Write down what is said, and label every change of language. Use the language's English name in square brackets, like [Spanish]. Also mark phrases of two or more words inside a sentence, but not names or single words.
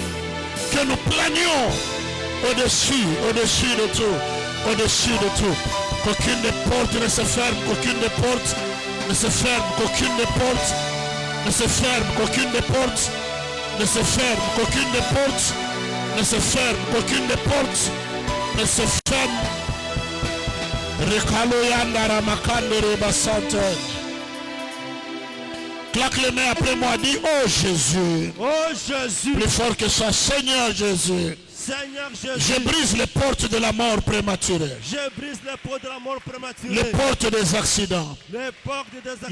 [French] Que nous planions au-dessus de tout. Qu'aucune des portes ne se ferme, qu'aucune des portes ne se ferme, qu'aucune des portes ne se ferme, qu'aucune des portes ne se ferme, qu'aucune des portes ne se ferme, qu'aucune des portes ne se ferme. Recalo yandara makandere basante. Claque les mains après moi, dis oh Jésus. Oh Jésus. Plus fort que ça, Seigneur Jésus. Seigneur Jésus. Je brise les portes de la mort prématurée. Je brise les portes de la mort prématurée. Les portes des accidents. Les portes des accidents.